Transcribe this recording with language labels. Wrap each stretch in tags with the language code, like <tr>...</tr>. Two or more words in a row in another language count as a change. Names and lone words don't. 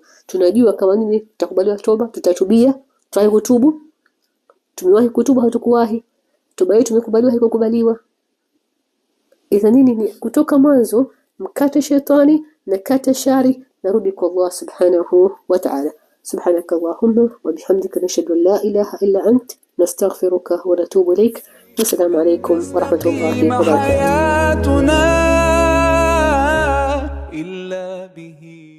<sw>Tunajua kama nini tutakubaliwa toba, tutatubia, tutawahi kutubu. Tumewahi kutubu hatukuwahi. Toba yetu imekubaliwa haikukubaliwa. Idha nini ni kutoka mwanzo mkate shetani na kate shari narudi kwa Allah</sw> <ar>سبحانه وتعالى. سبحانك اللهم وبحمدك نشهد أن لا إله إلا أنت نستغفرك ونتوب إليك. والسلام عليكم ورحمة الله وبركاته. حياتنا إلا به</ar>